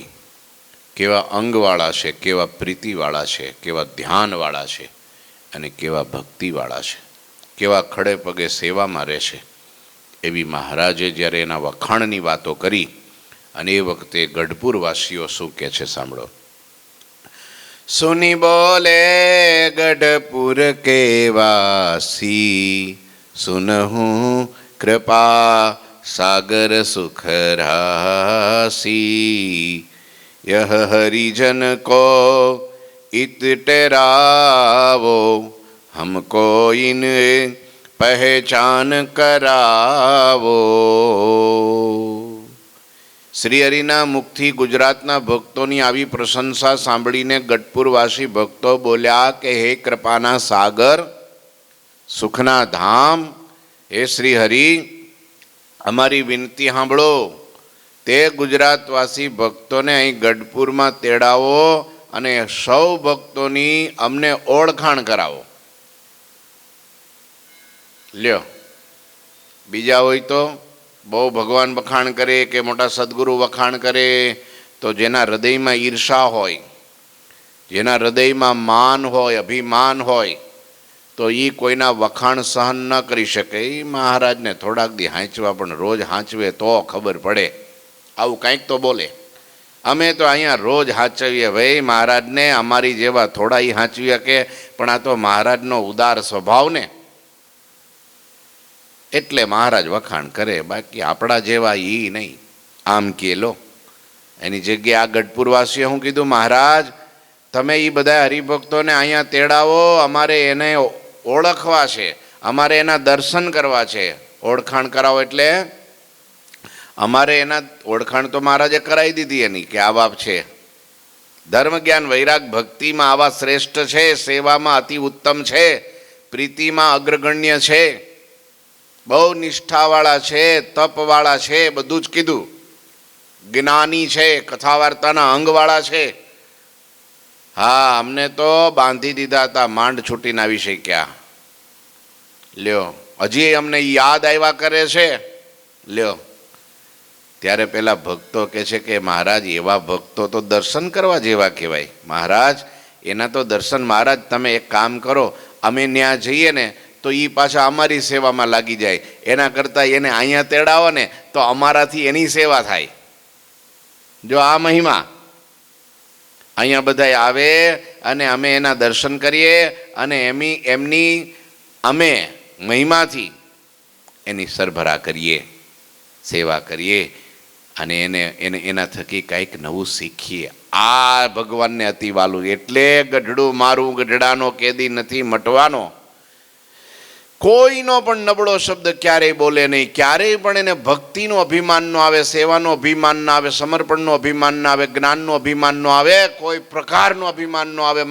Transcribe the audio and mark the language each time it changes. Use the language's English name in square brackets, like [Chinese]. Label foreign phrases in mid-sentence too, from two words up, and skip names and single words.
[Gujarati] કેવા અંગવાળા છે, કેવા પ્રીતિવાળા છે, કેવા ધ્યાનવાળા છે અને કેવા ભક્તિવાળા છે, કેવા ખડે પગે સેવામાં રહેશે। એવી મહારાજે જ્યારે એના વખાણની વાતો કરી અને એ વખતે ગઢપુરવાસીઓ શું કહે છે સાંભળો। [Hindi] सुनी बोले गढ़पुर के वासी, सुनहु कृपा सागर सुख राशि। यह हरिजन को इत टेरावो, हमको इन पहचान करावो। [Gujarati] શ્રી હરિના મુખથી ગુજરાતના ભક્તોની આવી પ્રશંસા સાંભળીને ગઢપુરવાસી ભક્તો બોલ્યા કે હે કૃપાના સાગર, સુખના ધામ, હે શ્રી હરિ અમારી વિનતી સાંભળો। તે ગુજરાતવાસી ભક્તોને અહીં ગઢપુરમાં તેડાવો અને સૌ ભક્તોની અમને ઓળખાણ કરાવો। લ્યો બીજા હોય તો બહુ ભગવાન વખાણ કરે કે મોટા સદ્ગુરુ વખાણ કરે તો જેના હૃદય મેં ઈર્ષા હોય, જેના હૃદય મેં માન હોય, અભિમાન હોય તો ઈ કોઈના વખાણ સહન ન કરી શકે। મહારાજ ને થોડાક દી હાંચવા પણ રોજ હાંચવે તો ખબર પડે। આવું કંઈક તો બોલે। અમે તો અહીંયા રોજ હાંચવીએ ભાઈ, મહારાજ ને અમારી જેવા થોડા હી હાંચવી કે, પણ આ તો મહારાજનો ઉદાર સ્વભાવ ને એટલે મહારાજ વખાણ કરે, બાકી આપડા જેવા ઈ નહીં। આમ કે લો એની જગ્યાએ આ ગઢપુરવાસીએ શું કીધું, મહારાજ તમે ઈ બધા હરિભક્તોં ને અહીંયા તેડાવો, અમારે એને ઓળખવા છે, અમારે એના દર્શન કરવા છે। ઓળખાણ કરાવો એટલે અમારે એના ઓળખાણ તો મહારાજે કરાઈ દીધી એની કે આ બાપ છે। ધર્મ જ્ઞાન વૈરાગ ભક્તિ મેં આવા શ્રેષ્ઠ છે, સેવા મેં અતિ ઉત્તમ છે, પ્રીતિ મેં અગ્રગણ્ય છે, બહુ નિષ્ઠાવાળા છે, તપવાળા છે, બધું જ કીધું। જ્ઞાની છે, કથા વાર્તાના અંગવાળા છે। હાં, અમને તો બાંધી દીધા થા, માંડ છૂટીને આવી શક્યા। લ્યો હજી અમને યાદ આવ્યા કરે છે। લ્યો ત્યારે પેલા ભક્તો કહે છે કે મહારાજ એવા ભક્તો તો દર્શન કરવા જેવા કહેવાય। મહારાજ એના તો દર્શન, મહારાજ તમે એક કામ કરો, અમે ન્યા જઈએ ને તો ઈ પાછા અમારી સેવા મેં લાગી જાએ, એના કરતા એને અહીંયા તેડાવો ને તો અમારાથી એની સેવા થાય। જો આ મહિમા અહીંયા બધાય આવે અને અમે એના દર્શન કરીએ અને એમની અમે મહિમાથી એની સરભરા કરીએ, સેવા કરીએ અને એના થકી કંઈક નવું શીખીએ. આ ભગવાનને અતિ વાલું. એટલે ગઢડું મારું ગઢડાનો કેદી નથી મટવાનો. કોઈનો પણ નબળો શબ્દ ક્યારેય બોલે નહીં. ક્યારેય પણ એને ભક્તિનું અભિમાન ન આવે, સેવાનું અભિમાન ન આવે, સમર્પણનું અભિમાન ન આવે, જ્ઞાનનું અભિમાન ન આવે, કોઈ પ્રકારનું અભિમાન ન આવે.